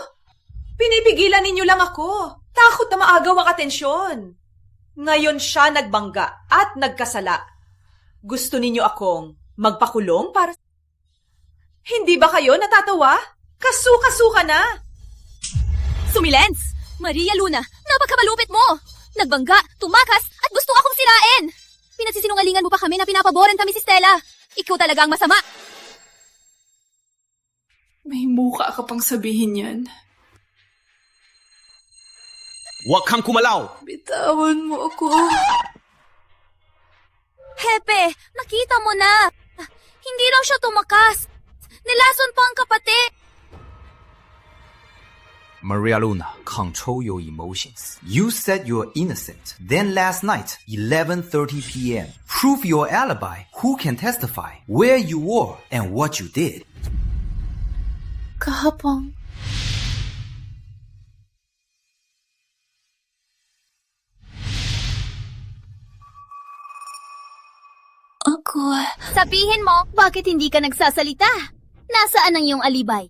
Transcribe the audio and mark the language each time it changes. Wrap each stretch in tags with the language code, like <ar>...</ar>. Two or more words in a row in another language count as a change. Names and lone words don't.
<tl>Pinipigilan ninyo lang ako. Takot na maagaw ang atensyon. Ngayon siya nagbangga at nagkasala. Gusto ninyo akong magpakulong para... Hindi ba kayo natatawa? Kasuka-suka na. Sumilens! Maria Luna, napakamalupit mo! Nagbangga, tumakas, at gusto akong sirain! Sinungalingan mo pa kami na pinapaboran kami si Stella. Ikaw talaga ang masama. May muka ka pang sabihin yan. Huwag kang kumalaw! Bitawan mo ako. Hepe, nakita mo na. Hindi raw siya tumakas. Nilason pa ang kapatid. Maria Luna,</tl> <en>control your emotions. You said you're innocent. Then last night, 11:30 p.m., prove your alibi. Who can testify? Where you were and what you did?</en> <tl>Kahapon. Sabihin mo, bakit hindi ka nagsasalita? Nasaan ang iyong alibay?</tl>